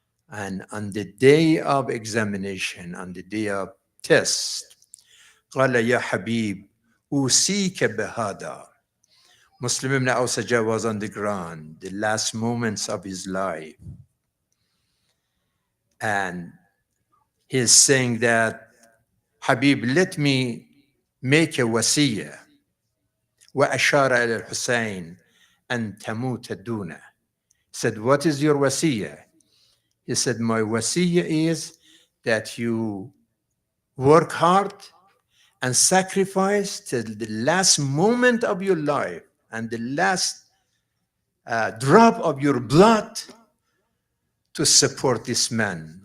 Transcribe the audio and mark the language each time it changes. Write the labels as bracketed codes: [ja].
[en] And on the day of examination, on the day of test, [ar] قال يا حبيب أوصيك بهذا. [en] Muslim ibn Awsaja was on the ground, the last moments of his life. And he's saying that, Habib, let me make a wasiyah. [ar] وأشار إلى الحسين أن تموت دونه. [en] He said, what is your wasiyah? He said, my wasiyah is that you work hard and sacrifice till the last moment of your life and the last drop of your blood to support this man.